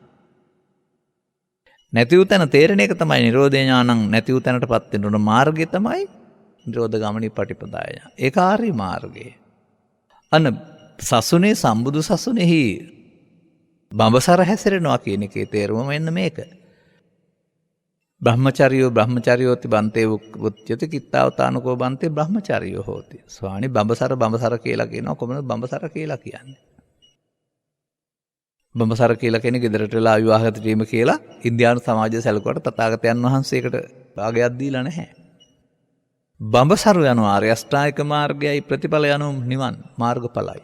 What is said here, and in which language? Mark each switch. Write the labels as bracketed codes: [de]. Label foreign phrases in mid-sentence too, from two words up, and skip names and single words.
[si] නැති වූ තැන තේරෙන එක තමයි නිරෝධය ඥානං. නැති වූ තැනටපත් වෙන උන මාර්ගය තමයි නිරෝධ ගාමිනී පටිපදාය. ඒක ආර්ය මාර්ගය. අන්න සසුනේ සම්බුදු සසුනේහි බඹසර හැසිරෙනවා කියන එකේ තේරුම මෙන්න මේක. [pi] බ්‍රහ්මචර්යෝති බන්තේ උච්චති කිත්තාවතානුකෝ බන්තේ බ්‍රහ්මචර්යෝ හෝති. [si] ස්වාමී බඹසර කියලා කියනවා කොහොමද බඹසර කියලා කියන්නේ? බඹසර කියලා කියන්නේ ගෙදරට වෙලා විවාහගත වීම කියලා ඉන්දියානු සමාජයේ සැලකුවට තථාගතයන් වහන්සේකට භාගයක් දීලා නැහැ. බඹසර යන ආර්ය අෂ්ටාංගික මාර්ගයයි ප්‍රතිඵල යන නිවන් මාර්ගඵලයි.